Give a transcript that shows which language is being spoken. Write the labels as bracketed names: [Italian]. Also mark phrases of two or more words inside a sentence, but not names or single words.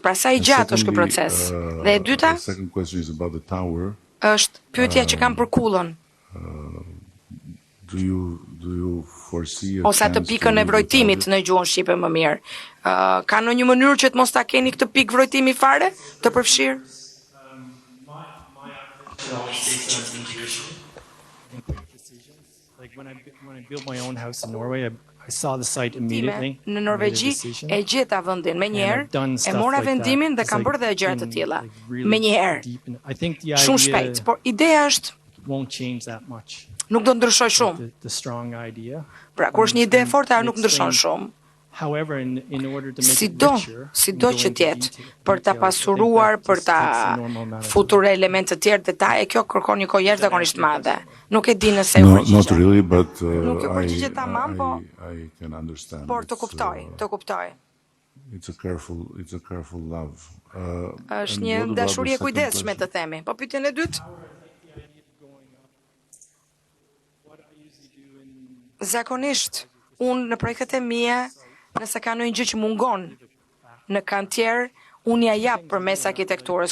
[Albanian] Pra sa i gjatë është ky proces? Dhe e dyta është pyetja që kam për kullën. Ose atë pikën e vrojtimit në gjuhën shqipe më mirë. Ka në një mënyrë që të mos ta keni këtë pikë vrojtimi fare të përfshirë? [English] Like when I built my own house in Norway, I saw the site immediately. [Albanian] Në Norvegji e gjeta vendin menjëherë, e mora vendimin dhe kam bërë edhe gjëra të tilla. Menjëherë. Shumë shpejt, por ideja është [English] won't change that much. [Albanian] Nuk do ndryshoj shumë. [English] The strong idea. [Albanian] Pra kur është një ide e fortë, ajo nuk ndryshon shumë. [English] However, in order to make it richer, [Albanian] sido që tjetë, për ta pasuruar, për ta futur elemente të tjerë detaje, kjo kërkon një kohë jashtëzakonisht madhe. Nuk e di nëse ju përgjigjet. [English] Not really, but [Albanian] nuk ju përgjigjet tamam, por të kuptoj. [English] It's a careful love. [Albanian] Është një dashuri e kujdesshme të themi. Po pyetjen e dytë? Zakonisht, unë në projektet e mia, nëse ka ndonjë gjë që mungon në kantier, unë ja jap përmes arkitekturës.